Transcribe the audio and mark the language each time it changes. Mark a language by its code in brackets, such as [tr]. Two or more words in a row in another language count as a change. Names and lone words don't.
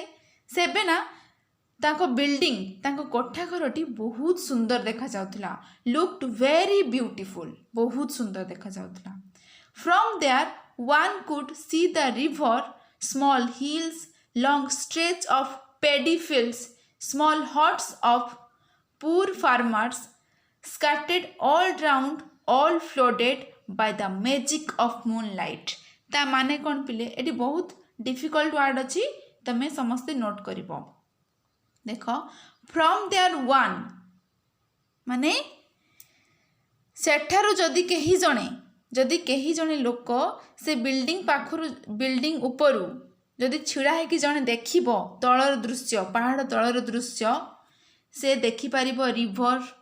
[or] ସେବେ ନା ତାଙ୍କ ବିଲ୍ଡିଂ, ତାଙ୍କ କୋଠା ଘରଟି ବହୁତ ସୁନ୍ଦର ଦେଖାଯାଉଥିଲା। [en] looked very beautiful, [or] ବହୁତ ସୁନ୍ଦର ଦେଖାଯାଉଥିଲା। [en] from there one could see the river, small hills, long stretch of paddy fields, small huts of poor farmers scattered all round, all flooded by the magic of moonlight। [or] ତା ମାନେ କ'ଣ ପିଲେ? ଏଠି ବହୁତ [en] difficult word [or] ଅଛି, ତମେ ସମସ୍ତେ ନୋଟ୍ କରିବ। ଦେଖ, [en] from there one [or] ମାନେ ସେଠାରୁ ଯଦି କେହି ଜଣେ ଲୋକ ସେ ବିଲ୍ଡିଂ ପାଖରୁ, ବିଲ୍ଡିଂ ଉପରୁ ଯଦି ଛିଡ଼ା ହେଇକି ଜଣେ ଦେଖିବ ତଳର ଦୃଶ୍ୟ, ପାହାଡ଼ ତଳର ଦୃଶ୍ୟ, ସେ ଦେଖିପାରିବ ରିଭର,